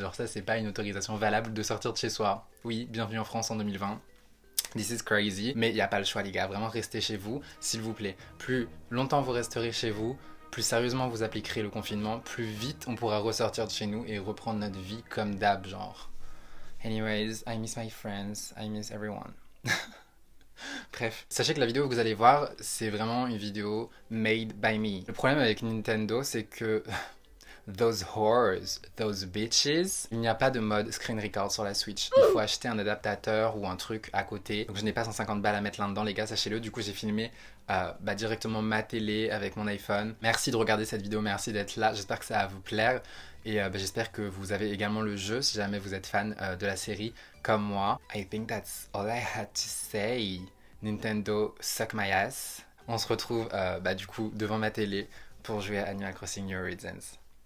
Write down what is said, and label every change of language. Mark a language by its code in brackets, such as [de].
[fr] Genre ça, c'est pas une autorisation valable de sortir de chez soi. Oui, bienvenue en France en 2020. [en] This is crazy. [fr] Mais il n'y a pas le choix, les gars. Vraiment, restez chez vous, s'il vous plaît. Plus longtemps vous resterez chez vous, plus sérieusement vous appliquerez le confinement, plus vite on pourra ressortir de chez nous et reprendre notre vie comme d'hab, genre. [en] Anyways, I miss my friends, I miss everyone. [fr] Bref, sachez que la vidéo que vous allez voir, c'est vraiment une vidéo [en] made by me. [fr] Le problème avec Nintendo, c'est que [en] those whores, those bitches, [fr] il n'y a pas de mode screen record sur la Switch. Il faut acheter un adaptateur ou un truc à côté. Donc je n'ai pas 150 balles à mettre là-dedans les gars, sachez-le. Du coup j'ai filmé directement ma télé avec mon iPhone. Merci de regarder cette vidéo, merci d'être là. J'espère que ça va vous plaire. Et j'espère que vous avez également le jeu si jamais vous êtes fan de la série comme moi. [en] I think that's all I had to say. Nintendo suck my ass. [fr] On se retrouve du coup devant ma télé pour jouer à Animal Crossing New Horizons.